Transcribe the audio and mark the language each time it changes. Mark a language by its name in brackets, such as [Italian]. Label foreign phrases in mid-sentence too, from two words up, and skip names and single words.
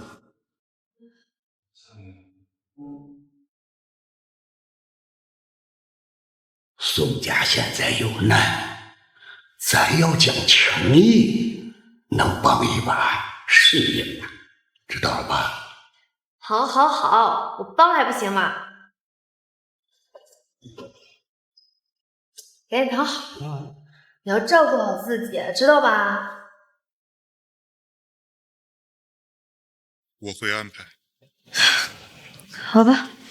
[Chinese] 宋家現在有難，咱要講情義，能幫一把是一把，知道了吧？好，好，好，我幫還不行嗎？趕緊躺好，你要照顧好自己，知道吧？我會安排。好吧。